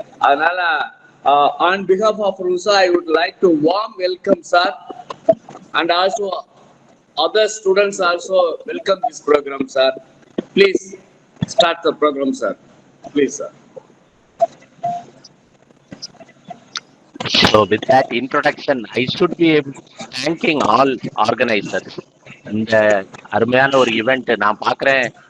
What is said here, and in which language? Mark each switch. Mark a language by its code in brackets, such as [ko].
[ta] அதனால [en] On behalf of RUSA I would like to warm welcome sir, and also other students also welcome this programme sir. Please start the programme sir, please sir. So with that introduction, I should be thanking all organizers. [ta] இந்த அருமையான ஒரு event நான் பார்க்குறேன்.